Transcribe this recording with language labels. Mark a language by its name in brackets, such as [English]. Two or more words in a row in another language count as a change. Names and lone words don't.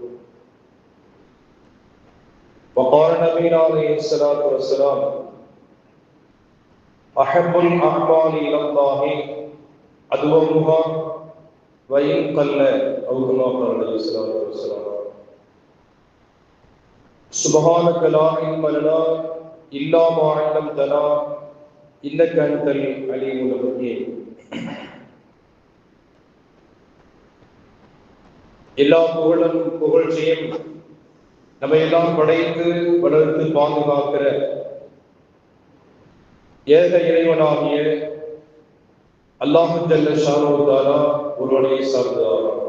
[Arabic] وقال نبينا عليه الصلاة والسلام أحب الأعمال إلى الله أدومها وإن قل أو كما قال عليه الصلاة والسلام. سبحانك لا علم لنا إلا ما علمتنا إنك أنت العليم الحكيم. [Tamil] எல்லா புகழும் புகழ்ச்சியும் நம்ம எல்லாம் படைத்து வளர்த்து பாதுகாக்கிற ஏக இறைவனாகிய அல்லாஹ் [Arabic] جل شأنه وتعالى [Tamil] ஒருவனை சார்ந்தவர்.